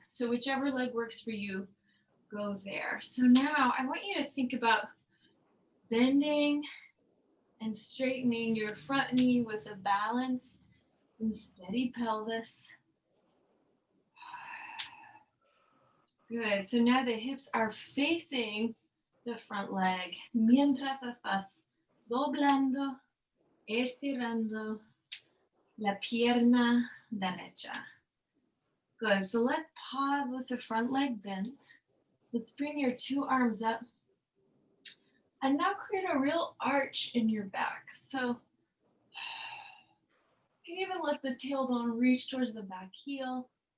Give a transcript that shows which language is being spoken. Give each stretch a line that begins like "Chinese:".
English: So whichever leg works for you, go there. So now I want you to think about bending and straightening your front knee with a balanced and steady pelvis. Good. So now the hips are facing the front leg.
Spanish: Mientras estás doblando, estirando la pierna derecha.
English: Good. So let's pause with the front leg bent. Let's bring your two arms up. And now create a real arch in your back. So you can even let the tailbone reach towards the back heel.